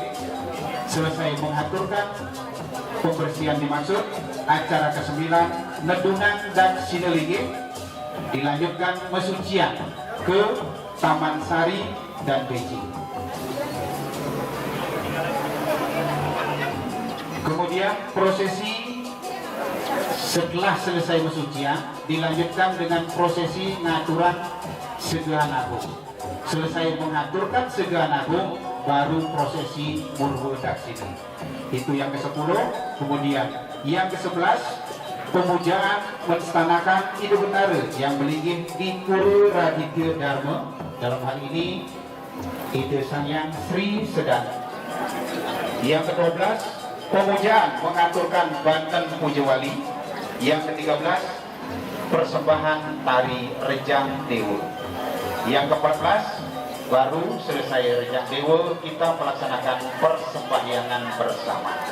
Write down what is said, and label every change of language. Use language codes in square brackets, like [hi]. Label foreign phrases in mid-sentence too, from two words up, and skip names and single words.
[id] Selesai mengaturkan pembersihan dimaksud, acara ke-9 Nedungan Daksinalinggih dilanjutkan pesucian ke Taman Sari dan Beijing. Kemudian prosesi setelah selesai pesucian dilanjutkan dengan prosesi ngaturan Segahan Agung. Selesai mengaturkan Segahan Agung baru prosesi Murwa Daksina. Itu yang ke-10. Kemudian yang ke-11, pemujaan menstanakan Ida Betara yang melinggih di Pura Raditya Dharma, dalam hal ini Ida Sangyang Sri Sedana. Yang ke-12, pemujaan mengaturkan Banten Puja Wali. Yang ke-13, persembahan tari Rejang Dewa. Yang ke-14, baru selesai Rejang Dewa kita melaksanakan persembahyangan bersama.